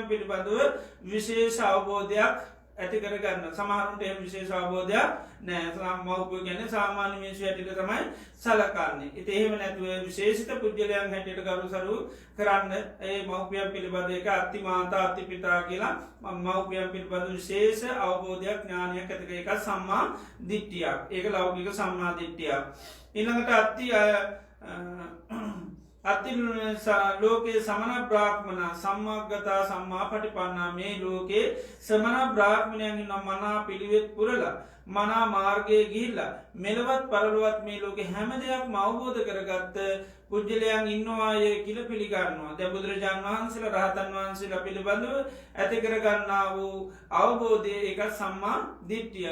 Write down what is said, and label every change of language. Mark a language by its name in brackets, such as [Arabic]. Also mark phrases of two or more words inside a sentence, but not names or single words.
[Sinhala] පිළිබඳව විශේෂ අවබෝධයක් ඇති කරගන්න සමහරුන්ට එහෙම විශේෂ අවබෝධයක් නැහැ මව්පියෝ කියන්නේ සාමාන්‍ය මිනිස්සු හැටියට තමයි සලකන්නේ ඉතින් එහෙම නැතුව විශේෂිත පුද්ගලයන් හැටියට ගරුසරු කරන්න ඒ මව්පියන් පිළිබඳ එක [Pali] අත්ති මාතා අත්ති පිතා [Sinhala] කියලා මව්පියන් පිළිබඳ විශේෂ අවබෝධයක් ඥානයක් ඇති කර එක සම්මා දිට්ඨියක් ඒක ලෞකික සම්මා දිට්ඨියක් ඊළඟට [Pali] අත්ති ලෝකයේ සමන බ්‍රාහ්මණ සම්මාගතා සම්මා පටිපන්නා [Sinhala] මේ ලෝකයේ සමන බ්‍රාහ්මණයන්ගේ නම් මනා පිළිවෙත් පුරලා මනා මාර්ගයේ ගිහිල්ලා මෙලවත් පරලොවත් මේ ලෝකේ හැම දෙයක්ම අවබෝධ කරගත්ත පුජ්‍යලයන් ඉන්නවායේ කියලා පිළිගන්නවා. දැන් බුදුරජාණන් වහන්සේලා රහතන් වහන්සේලා පිළිබඳව ඇති කරගන්නා වූ අවබෝධය ඒක සම්මා දිට්ඨිය.